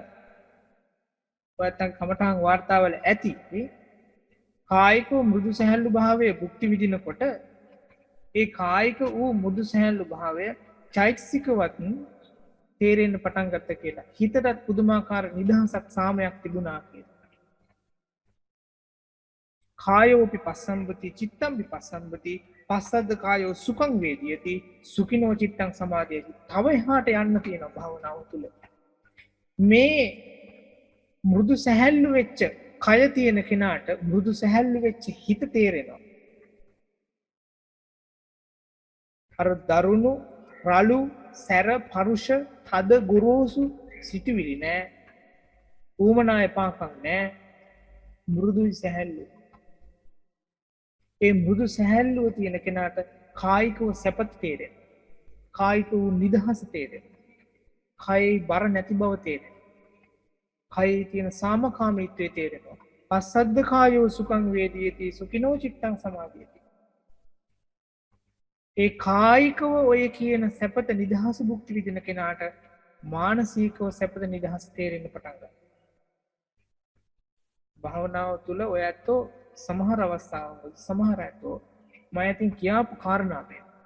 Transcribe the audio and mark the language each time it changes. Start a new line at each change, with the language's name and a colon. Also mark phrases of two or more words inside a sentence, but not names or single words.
Sinhala: ඔයත් කමඨාන් වාර්තාවල ඇති කායික මෘදු සැහැල්ලු භාවයේ භුක්ති විඳිනකොට ඒ කායික වූ මෘදු සැහැල්ලු භාවය චෛතසිකවත් තේරෙන්න පටන් ගත්ත කියලා. හිතටත් පුදුමාකාර නිදහසක් සාමයක් තිබුණා කියලා.
Pali: කායෝපි පස්සම්බති චිත්තම් විපස්සම්බති පස්සද්ද කායෝ සුඛං වේදියති සුඛිනෝ චිත්තං සමාධියති.
Sinhala: තව එහාට යන්න තියෙන භාවනාව තුළ මේ මෘදු සැහැල්ලු වෙච්ච කය තියෙන කෙනාට මෘදු සැහැල්ලු වෙච්ච හිත තේරෙනවා. අර දරුණු රළු සැර පරුෂ තද ගොරෝසු සිටිවිලි නෑ. ඌමනා එපාකම් නෑ. මෘදුයි සැහැල්ලු. ඒ මෘදු සැහැල්ලුව තියෙන කෙනාට කායිකව සැපත තේරෙන. කායික වූ නිදහස තේරෙන. කයි බර නැති බව තේරෙන. කයි තියෙන සාමකාමීත්වය තේරෙනවා.
Pali: පස්සද්ද කායෝ සුඛං වේදියති සුඛිනෝ චිත්තං සමාධියති.
Sinhala: ඒ කායිකව ඔය කියන සැපත නිදහස භුක්ති විඳින කෙනාට මානසිකව සැපත නිදහස තේරෙන්න පටන් ගන්නවා. භාවනාව තුළ ඔය ඇත්තෝ සමහර අවස්ථාවල සමහර ඇත්තෝ මම ඉතින් කියාපු කාරණා මේ.